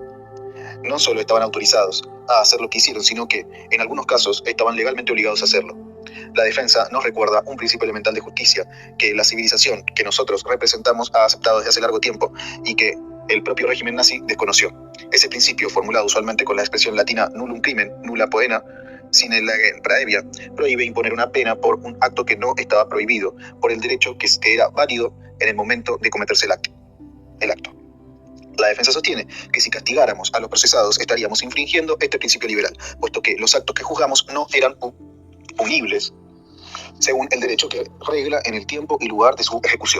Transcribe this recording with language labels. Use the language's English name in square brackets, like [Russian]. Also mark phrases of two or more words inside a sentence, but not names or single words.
[Spanish] No solo estaban autorizados a hacer lo que hicieron, sino que, en algunos casos, estaban legalmente obligados a hacerlo. La defensa nos recuerda un principio elemental de justicia que la civilización que nosotros representamos ha aceptado desde hace largo tiempo y que el propio régimen nazi desconoció. [Latin] Ese principio, [Spanish] formulado usualmente con la expresión latina [Latin] nullum crimen, nulla poena, sine lege praevia, [Spanish] prohíbe imponer una pena por un acto que no estaba prohibido, por el derecho que era válido en el momento de cometerse el acto. La defensa sostiene que si castigáramos a los procesados estaríamos infringiendo este principio liberal, puesto que los actos que juzgamos no eran punibles según el derecho que regla en el tiempo y lugar de su ejecución.